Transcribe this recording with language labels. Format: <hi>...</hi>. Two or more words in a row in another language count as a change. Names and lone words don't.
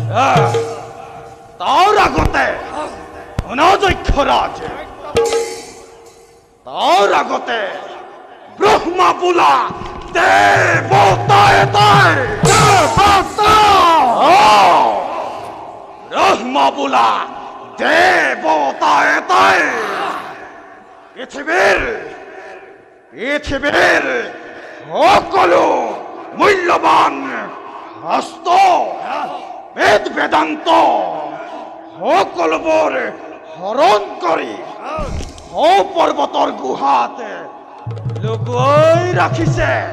<as>তার আগতে অনদক্ষরাজ তার আগতে ব্রহ্মা বোলা দেবতা এটাই ব্রহ্মা বোলা দেবতা এটাই পৃথিৱীৰ সকলো মূল্যবান হস্ত বেদ বেদান্ত সকলোবোৰ হৰণ কৰি পৰ্বতৰ গুহাত লুকুৱাই ৰাখিছে।</as>